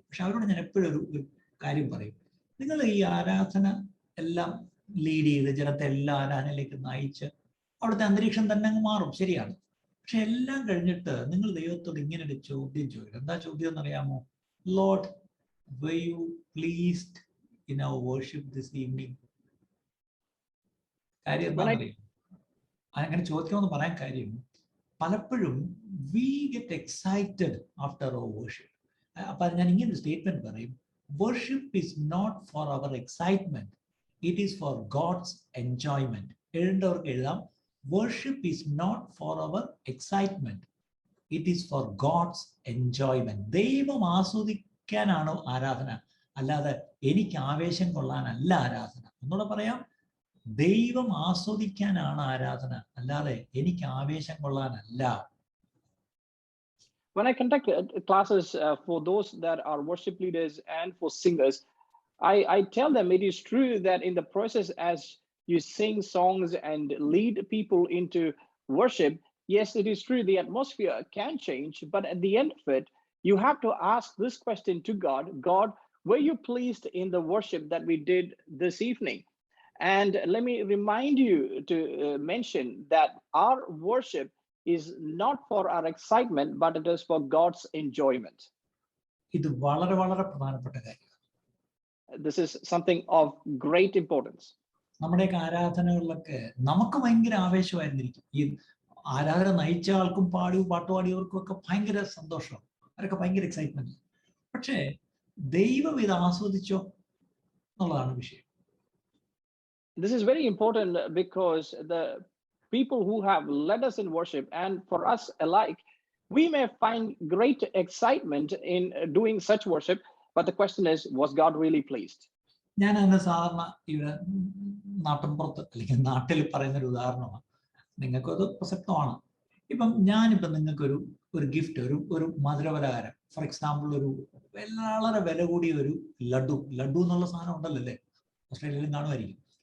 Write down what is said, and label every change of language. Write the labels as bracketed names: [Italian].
[Malayalam] പക്ഷെ അവരോട് ഞാൻ എപ്പോഴും ഒരു കാര്യം പറയും, നിങ്ങൾ ഈ ആരാധന എല്ലാം ലീഡ് ചെയ്ത് ജനത്തെ എല്ലാ ആരാധനയിലേക്ക് നയിച്ച് അവിടുത്തെ അന്തരീക്ഷം തന്നെ അങ്ങ് മാറും, ശരിയാണ്. പക്ഷെ എല്ലാം കഴിഞ്ഞിട്ട് നിങ്ങൾ ദൈവത്തോട് ഇങ്ങനെ ഒരു ചോദ്യം ചോദിക്കും. എന്താ ചോദ്യം എന്നറിയാമോ? [English] Lord, were you pleased in our worship this evening? [Malayalam] കാര്യം എന്താണെന്നറിയാം? അങ്ങനെ ചോദിക്കാമെന്ന് പറയാൻ കാര്യം, പലപ്പോഴും [English] we get excited after our worship. [Malayalam] അപ്പൊ ഞാൻ ഇങ്ങനെ ഒരു സ്റ്റേറ്റ്മെന്റ് പറയും, [English] worship is not for our excitement, it is for God's enjoyment. [Malayalam] എഴുതേണ്ടവർക്ക് എഴുതാം, [English] worship is not for our excitement, it is for God's enjoyment. [Malayalam] ദൈവം ആസ്വദിക്കാനാണ് ആരാധന, അല്ലാതെ എനിക്ക് ആവേശം കൊള്ളാനല്ല ആരാധന. ഒന്നുകൂടെ പറയാം, ദൈവം ആസ്വദിക്കാനാണ് ആരാധന, അല്ലാതെ എനിക്ക് ആവേശം കൊള്ളാനല്ല. [English] When I conduct classes for those that are worship leaders and for singers, I tell them it is true that in the process, as you sing songs and lead people into worship, yes, it is true the atmosphere can change, but at the end of it, you have to ask this question to God: God, were you pleased in the worship that we did this evening? And let me remind you to mention that our worship is not for our excitement, but it is for God's enjoyment. [Malayalam] ഇത് വളരെ വളരെ പ്രധാനപ്പെട്ട കാര്യമാണ്. [English] This is something of great importance. [Malayalam] നമ്മുടെയൊക്കെ ആരാധനകളിലൊക്കെ നമുക്ക് ഭയങ്കര ആവേശമായിരുന്നിരിക്കും. ഈ ആരാധന നയിച്ച ആൾക്കും പാട്ടുപാടിയവർക്കും ഒക്കെ ഭയങ്കര സന്തോഷമാണ്, അവരൊക്കെ ഭയങ്കര എക്സൈറ്റ്മെന്റ്. പക്ഷേ ദൈവം ഇത് ആസ്വദിച്ചോ എന്നുള്ളതാണ് വിഷയം. [English] This is very important because the people who have led us in worship, and for us alike, we may find great excitement in doing such worship, but the question is, was God really pleased? [Malayalam] ഞാൻ അതിന് സാധാരണ ഇവിടെ നാട്ടിൻപുറത്ത് അല്ലെങ്കിൽ നാട്ടിൽ പറയുന്നൊരു ഉദാഹരണമാണ്, നിങ്ങൾക്കത് പ്രസക്തമാണ്. ഇപ്പം ഞാനിപ്പം നിങ്ങൾക്കൊരു ഗിഫ്റ്റ്, ഒരു മധുരപലഹാരം, [English] for example [Malayalam] ഒരു വളരെ വില കൂടിയ ഒരു ലഡു എന്നുള്ള സാധനം ഉണ്ടല്ലോ അല്ലേ, ഓസ്ട്രേലിയയിലും കാണുമായിരിക്കും.